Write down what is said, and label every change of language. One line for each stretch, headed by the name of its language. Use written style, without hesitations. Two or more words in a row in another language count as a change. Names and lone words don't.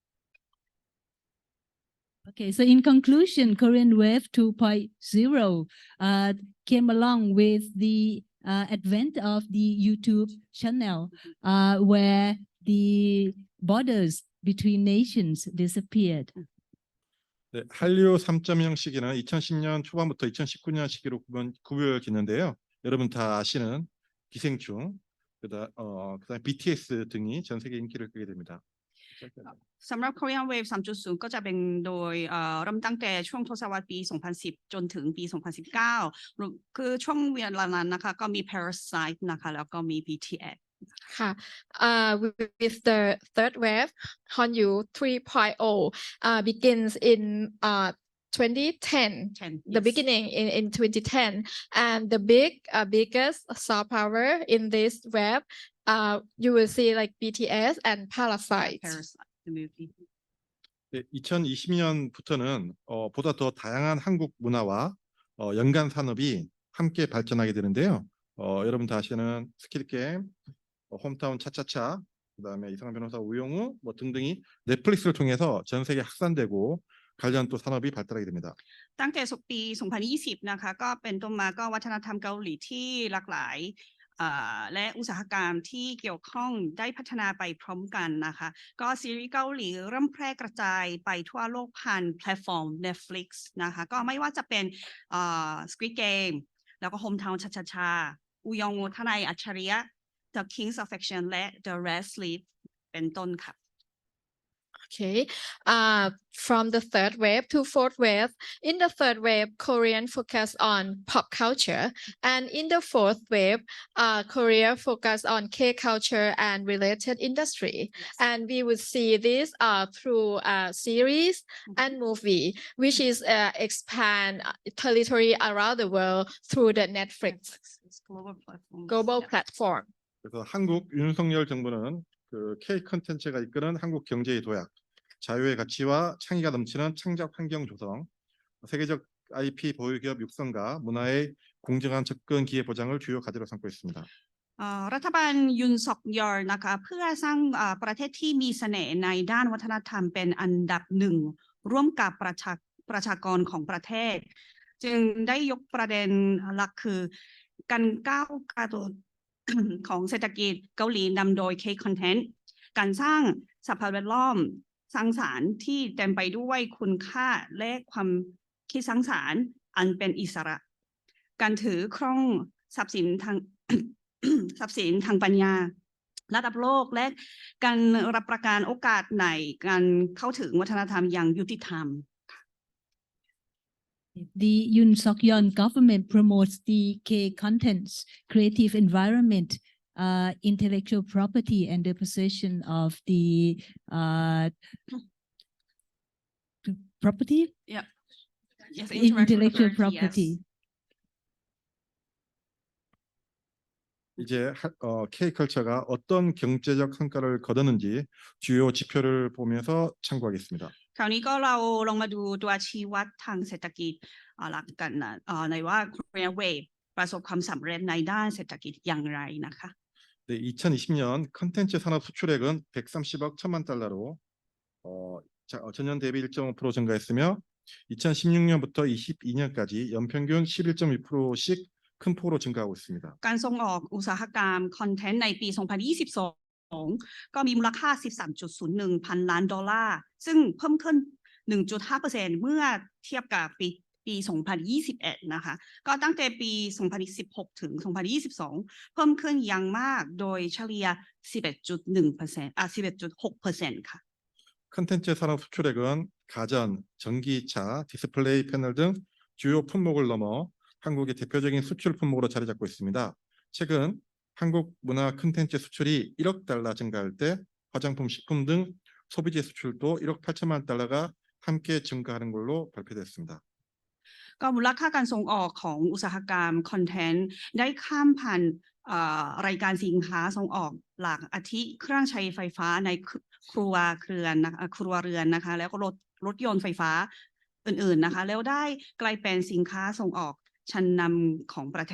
English: Okay, so in conclusion, Korean Wave 2.0 came along with the advent of the YouTube channel, where the borders between nations disappeared.
Korean: 네, 한류 3.0 시기는 2010년 초반부터 2019년 시기로 구별짓는데요. 여러분 다 아시는 기생충, 그다음 BTS 등이 전 세계 인기를 끌게 됩니다.
Thai: สำหรับ
English: Korean Wave 3.0
Thai: ก็จะเป็นโดยเริ่มตั้งแต่ช่วงทศวรรษปี 2010 จนถึงปี 2019 คือช่วงเวลานั้นนะคะก็มี Parasite นะคะแล้วก็มี BTS
English: ค่ะ with the third wave Hanyu 3.0 begins in 2010, the beginning in 2010, and the biggest soft power in this wave you will see like BTS and Parasite. Parasite, the movie.
Korean: 네, 2020년부터는 보다 더 다양한 한국 문화와 연관 산업이 함께 발전하게 되는데요. 여러분 다 아시는 스퀴드 게임, 홈타운 차차차, 그다음에 이상한 변호사 우영우 뭐 등등이 넷플릭스를 통해서 전 세계 확산되고 관련 또 산업이 발달하게 됩니다.
Thai: ตั้งแต่ปี 2020 นะคะก็เป็นต้นมาก็วัฒนธรรมเกาหลีที่หลากหลายและอุตสาหกรรมที่เกี่ยวข้องได้พัฒนาไปพร้อมกันนะคะก็ซีรีส์เกาหลีเริ่มแพร่กระจายไปทั่วโลกผ่านแพลตฟอร์ม Netflix นะคะก็ไม่ว่าจะเป็นSquid Game แล้วก็ Hometown ชาชาชาอุยองทนายอัจฉริยะ The King's Affection และ The Red Sleep เป็นต้นค่ะ
English: Okay, from the third wave to fourth wave, in the third wave, Korean focus on pop culture, and in the fourth wave, Korea focus on K-culture and related industry. And we would see this through series and movie, which is expand territory around the world through the Netflix global platform.
Korean: 그래서 한국 윤석열 정부는 그 K 컨텐츠가 이끄는 한국 경제의 도약, 자유의 가치와 창의가 넘치는 창작 환경 조성, 세계적 IP 보유 기업 육성과 문화의 공정한 접근 기회 보장을 주요 과제로 삼고 있습니다.
Thai: รัฐบาลยุนซอกยอลนะคะเพื่อสร้างประเทศที่มีเสน่ห์ในด้านวัฒนธรรมเป็นอันดับหนึ่งร่วมกับ ประชากรของประเทศจึงได้ยกประเด็นหลักคือการก้าวกระโดด ของเศรษฐกิ จเกาหลีนำโดย K-Content การสร้างสภาพแวดล้อมสร้างสรรค์ที่เต็มไปด้วยคุณค่าและความคิดสร้างสรรค์อันเป็นอิสระการถือครองทรัพย์สินทาง ทรัพย์สินทางปัญญาระดับโลกและการรับประกันโอกาสในการเข้าถึงวัฒนธรรมอย่างยุติธรรม
English: The Yoon Suk-yeol government promotes the K-contents, creative environment, intellectual property, and the possession of the property. Yeah. Yes, intellectual property.
Korean: 이제 K-컬처가 어떤 경제적 성과를 거두는지 주요 지표를 보면서 참고하겠습니다.
Thai: คราวนี้ก็เราลองมาดูตัวชี้วัดทางเศรษฐกิจหลักกันนะในว่า
English: Korea Wave
Thai: ประสบความสำเร็จในด้านเศรษฐกิจอย่างไรนะคะ
Korean: 네, 2020년 컨텐츠 산업 수출액은 130억 1천만 달러로 전년 대비 1.5% 증가했으며 2016년부터 22년까지 연평균 11.2%씩 큰 폭으로 증가하고 있습니다.
Thai: การส่งออกอุตสาหกรรมคอนเทนต์ในปี 2022 ก็มีมูลค่า 13.01 พันล้านดอลลาร์ซึ่งเพิ่มขึ้น 1.5% เมื่อเทียบกับปี 2021 นะคะก็ตั้งแต่ปี 2016 ถึง 2022 เพิ่มขึ้นอย่างมากโดยเฉลี่ย 11.1% 11.6% ค่ะ
Korean: 컨텐츠 산업 수출액은 가전, 전기차, 디스플레이 패널 등 주요 품목을 넘어 한국의 대표적인 수출 품목으로 자리 잡고 있습니다. 최근 한국 문화 콘텐츠 수출이 1억 달러 증가할 때 화장품, 식품 등 소비재 수출도 1억 8천만 달러가 함께 증가하는 걸로 발표됐습니다.
Thai: ก็มูลค่าการส่งออกของอุตสาหกรรมคอนเทนต์ได้ข้ามผ่านรายการสินค้าส่งออกหลักอาทิเครื่องใช้ไฟฟ้า ในครัวเรือนนะคะแล้วก็รถยนต์ไฟฟ้าอื่นๆนะคะแล้วได้กลายเป็นสินค้าส่งออกชั้นนำของประเท